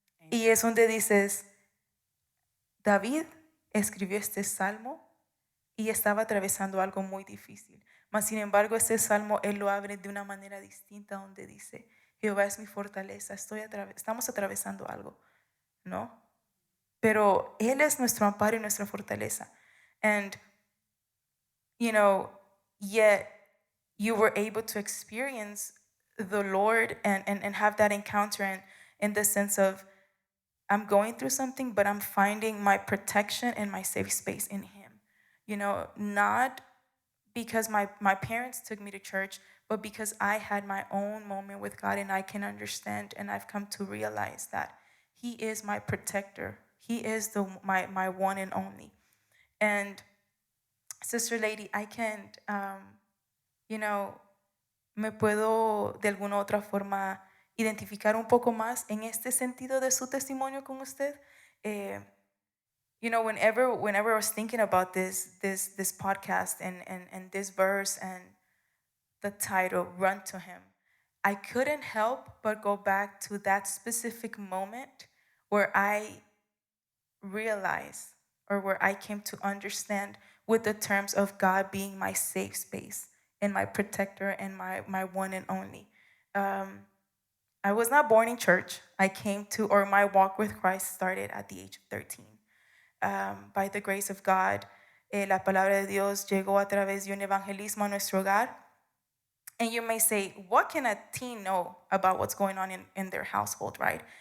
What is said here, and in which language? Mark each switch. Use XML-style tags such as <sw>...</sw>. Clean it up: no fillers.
<es>Y es donde dices, David escribió este salmo y estaba atravesando algo muy difícil. Mas sin embargo, este salmo él lo abre de una manera distinta, donde dice, Jehová es mi fortaleza, estamos atravesando algo, ¿no? Pero él es nuestro amparo y nuestra fortaleza.</es> <en>And, yet you were able to experience the Lord and have that encounter and in the sense of, I'm going through something, but I'm finding my protection and my safe space in Him. Not because my parents took me to church, but because I had my own moment with God, and I can understand and I've come to realize that He is my protector. He is my one and only. And Sister Lady, I can't,</en> <es>me puedo de alguna otra forma identificar un poco más en este sentido de su testimonio con usted.</es> <en>Whenever I was thinking about this podcast and this verse and the title, Run to Him, I couldn't help but go back to that specific moment where I realized, or where I came to understand with the terms of God being my safe space and my protector and my one and only. I was not born in church. My walk with Christ started at the age of 13. By the grace of God,</en> <es>la palabra de Dios llegó a través de un evangelismo a nuestro hogar.</es> <en>And you may say, what can a teen know about what's going on in their household, right?</en>